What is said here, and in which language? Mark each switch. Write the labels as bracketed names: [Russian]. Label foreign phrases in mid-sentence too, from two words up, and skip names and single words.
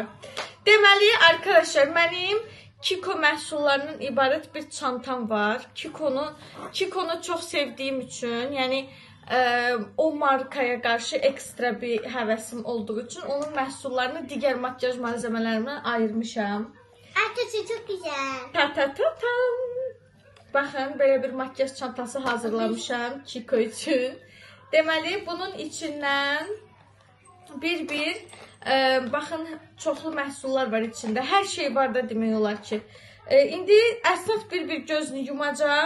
[Azerbaijani] Deməli, arkadaşlar, mənim Kiko məhsullarının ibarət bir çantam var. Kikonu çox sevdiyim üçün, yəni o markaya qarşı ekstra bir həvəsim olduğu üçün onun məhsullarını digər makyaj malzemələrimdən ayırmışam. [Turkish] Arkadaşlar çok güzel. Ta-ta-ta-tam. [Azerbaijani] Baxın, belə bir makyaj çantası hazırlamışam Kiko üçün. Deməli, bunun içindən bir baxın, çoxlu məhsullar var içində. Hər şey var da demək olar ki. İndi Əsnad bir gözünü yumacaq.